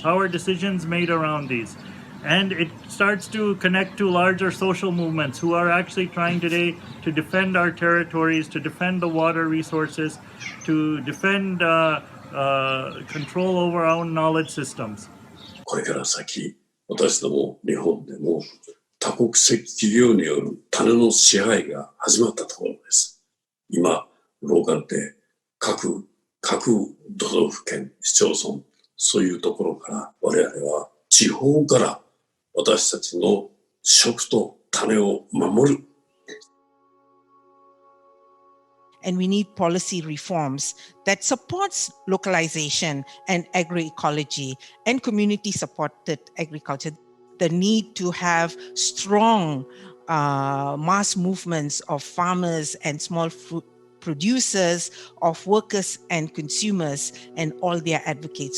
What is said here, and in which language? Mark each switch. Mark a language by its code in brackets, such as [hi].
[en] How are decisions made around these? And it starts to connect to larger social movements who are actually trying today to defend our territories, to defend the water resources, to defend control over our own knowledge systems. [ja] これから先、私ども日本でも多国籍企業による種の支配が始まったところです。今、ローカルで各都道府県、市町村、そういうところから我々は地方から私たちの食と種を守る。 [en] And we need policy reforms that supports localization and agroecology and community-supported agriculture. The need to have strong mass movements of farmers and small food producers, of workers and consumers, and all their advocates.